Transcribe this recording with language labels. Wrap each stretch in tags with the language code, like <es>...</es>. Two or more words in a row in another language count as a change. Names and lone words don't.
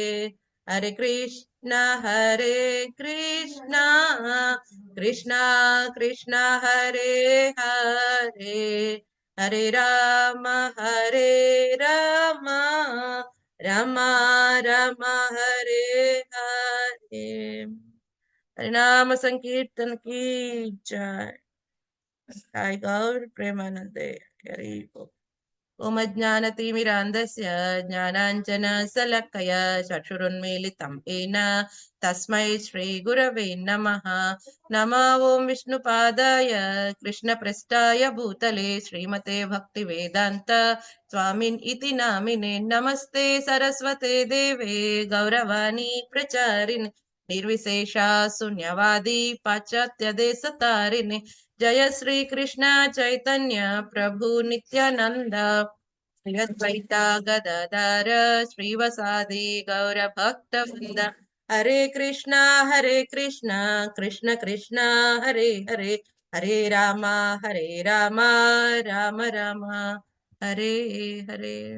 <sa>హరే కృష్ణ కృష్ణ కృష్ణ హరే హరే. హరే రామ రామ రామ హరే హరే. హరినామ సంకీర్తన</sa> <hi>की जय.</hi> <bn>সাই গৌর প্রেমানন্দে. হরি বোল.</bn> <sa>ओम ज्ञानतिमिरान्धस्य ज्ञानाञ्जनशलाकया चक्षुरुन्मीलितं येन तस्मै श्रीगुरवे नमः. नमो ओं विष्णुपादाय कृष्णप्रेष्ठाय भूतले श्रीमते भक्तिवेदान्त स्वामिन् इति नामिने. नमस्ते सरस्वते देवे गौरवाणी प्रचारिणे నిర్విశేష శూన్యవాది పాశ్చాత్య దేశ తారిణి జయ శ్రీ కృష్ణ చైతన్య ప్రభు నిత్యానంద శ్రీ అద్వైత గదాధర శ్రీవసాది గౌర భక్త వృంద హరే కృష్ణ కృష్ణ కృష్ణ హరే హరే హరే రామ రామ రామ హరే హరే.</sa>